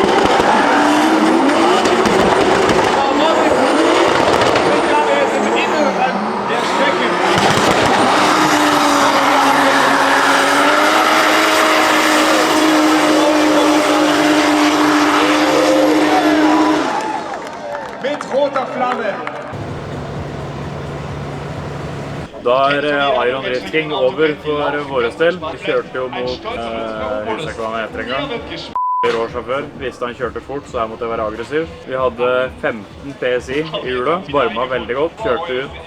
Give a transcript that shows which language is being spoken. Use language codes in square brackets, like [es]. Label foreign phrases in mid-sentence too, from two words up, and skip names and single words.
[de] Ich glaube, er ist im Inneren der Strecke. Mit roter Flamme. [no] Da er Iron Drifting over for våre del. Vi kjørte jo mot huset hva han heter en gang. Råsjåfør. Visste han kjørte fort, så jeg måtte være aggressiv. Vi hadde 15 PSI i hjula. Varma veldig godt. Kjørte ut.